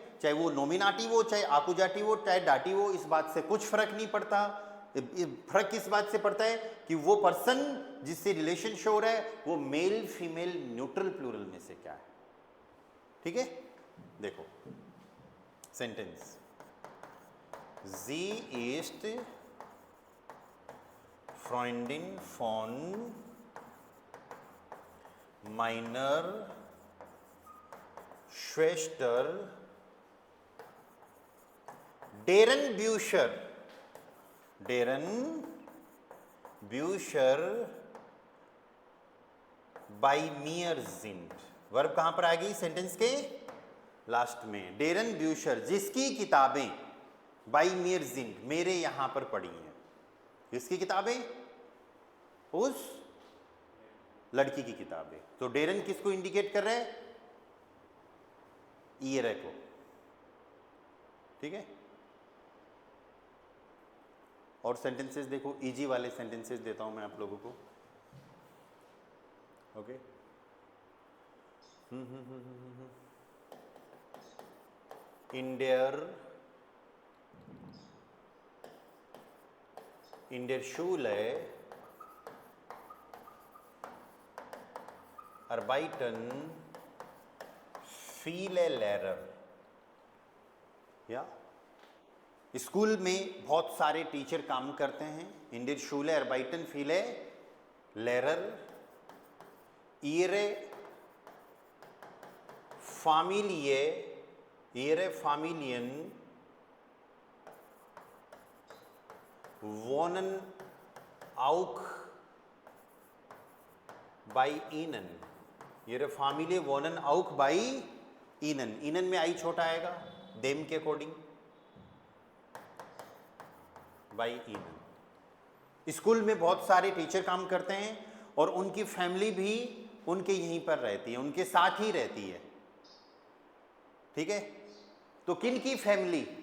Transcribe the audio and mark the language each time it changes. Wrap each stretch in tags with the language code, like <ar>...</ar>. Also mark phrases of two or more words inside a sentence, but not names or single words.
<hi>चाहे वो नोमिनाटिव हो, चाहे आकुजाटिव हो, चाहे डाटिव हो, इस बात से कुछ फर्क नहीं पड़ता। फर्क किस बात से पड़ता है कि वो पर्सन जिससे रिलेशन शो हो रहा है वो मेल, फीमेल, न्यूट्रल, प्लूरल में से क्या है। ठीक है, देखो सेंटेंस,</hi> <de>Sie ist Freundin von meiner Schwester, deren Bücher by mir sind।</de> <hi>वर्ब कहां पर आ गई? सेंटेंस के लास्ट में।</hi> <de>deren Bücher,</de> <hi>जिसकी किताबें,</hi> <de>bei mir sind,</de> <hi>मेरे यहां पर पड़ी हैं। किसकी किताबें? उस लड़की की किताबें। तो डेरन किसको इंडिकेट कर रहा है? ईयर को। ठीक है, और सेंटेंसेस देखो, इजी वाले सेंटेंसेस देता हूं मैं आप लोगों को। ओके,</hi> <de>in der Schule arbeiten viele Lehrer।</de> <hi>या स्कूल में बहुत सारे टीचर काम करते हैं।</hi> <de>in der Schule arbeiten viele Lehrer, ihre Familien wohnen auch bei ihnen। ihre Familie wohnen auch bei ihnen।</de> <hi>ihnen में आई छोटा आएगा, देम के अकॉर्डिंग,</hi> <de>by ihnen।</de> <hi>स्कूल में बहुत सारे टीचर काम करते हैं और उनकी फैमिली भी उनके यहीं पर रहती है, उनके साथ ही रहती है। ठीक है, तो किन की फैमिली?</hi>